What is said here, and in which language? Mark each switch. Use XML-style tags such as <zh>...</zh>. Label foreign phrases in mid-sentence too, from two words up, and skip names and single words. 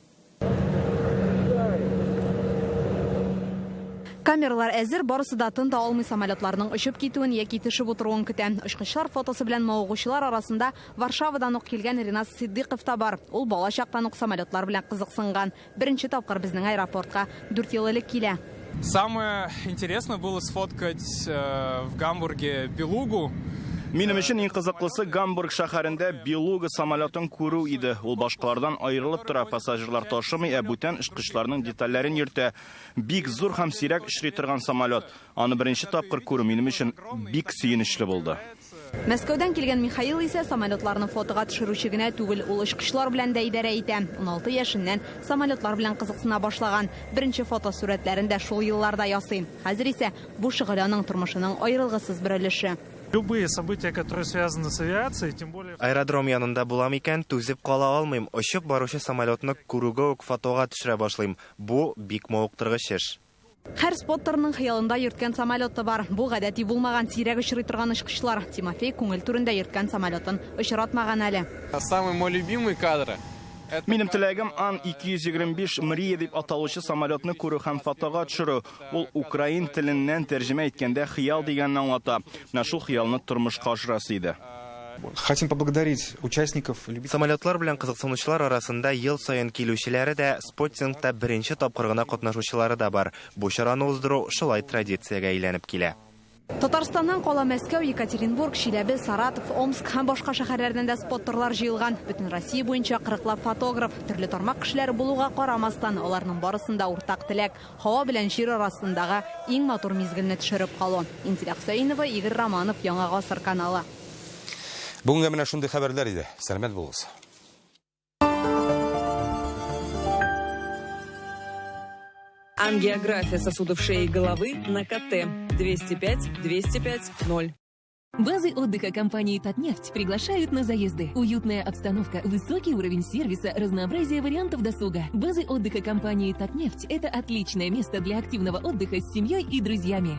<tt>Камералар әзер, барысы да тын да алмый самолетларның очып китүен яки төшеп утыруын көтә. Очкычлар фотосы белән мавыгучылар арасында Варшавадан ук килгән Ринат Сиддыйков та бар. Ул бала чактан ук самолетлар белән кызыксынган. Беренче тапкыр безнең аэропортка 4 ел элек килә.</tt> <ru>Самое интересное было сфоткать в Гамбурге Белугу.</ru> <tt>Минем өчен иң кызыклысы Гамбург шәһәрендә Белуга самолетын күрү иде. Ул башкалардан аерылып тора, пассажирлар ташымый, бүтән очкычларның детальләрен йөртә. Бик зур һәм сирәк эшли торган самолет. Аны беренче тапкыр күрү минем өчен бик сөенечле булды. Мәскәүдән килгән Михаил исә самолетларны фотога төшерүче генә түгел, ул очкычлар белән дә идарә итә. 16 яшеннән самолетлар белән кызыксына башлаган. Беренче фотосурәтләрен дә шул елларда ясый. Хәзер исә бу шөгыль аның тормышының аерылгысыз бер өлеше.</tt> <ru>Любые события, которые связаны с авиацией, тем более...</ru> <tt>Аэродром янында булам икән, түзеп кала алмыйм. Очып баручы самолетны күрүгә үк фотога төшерә башлыйм. Бу бик мавыктыргыч эш. Һәр споттерның хыялында йөрткән самолеты бар. Бу гадәти булмаган сирәк очрый торган очкычлар. Тимофей күңел түрендә йөрткән самолетын очратмаган әле.</tt> <ru>Самый мой любимый кадр.</ru> <tt>Минем теләгем Ан-225 Мрия дип аталучы самолетны күрү һәм фотога төшерү. Ул украин теленнән тәрҗемә иткәндә хыял дигәнне аңлата. Менә шул хыялны тормышка ашырасы иде.</tt> <ru>Хотим поблагодарить участников.</ru> <tt>Самолетлар белән кызыксынучылар арасында ел саен килүчеләре дә, спортингта беренче тапкыр гына катнашучылары да бар. Бу чараны уздыру шулай традициягә әйләнеп килә. Татарстаннан кала Мәскәү, Екатеринбург, Чиләбе, Саратов, Омск һәм башка шәһәрләрдән дә споттерлар җыелган. Бөтен Россия буенча 40 фотограф, төрле тармак кешеләре булуга карамастан, аларның барысында уртак теләк һава белән җир арасындагы иң матур мизгелне төшереп калу. Инзилә Хусаинова, Игорь Романов, Яңа гасыр каналы. Бүгенге менә шундый хәбәрләр иде. Сәламәт булыгыз.</tt> <ru>Ангиография сосудов шеи и головы на КТ 205-205-0. Базы отдыха компании «Татнефть» приглашают на заезды. Уютная обстановка, высокий уровень сервиса, разнообразие вариантов досуга. Базы отдыха компании «Татнефть» — это отличное место для активного отдыха с семьей и друзьями.</ru>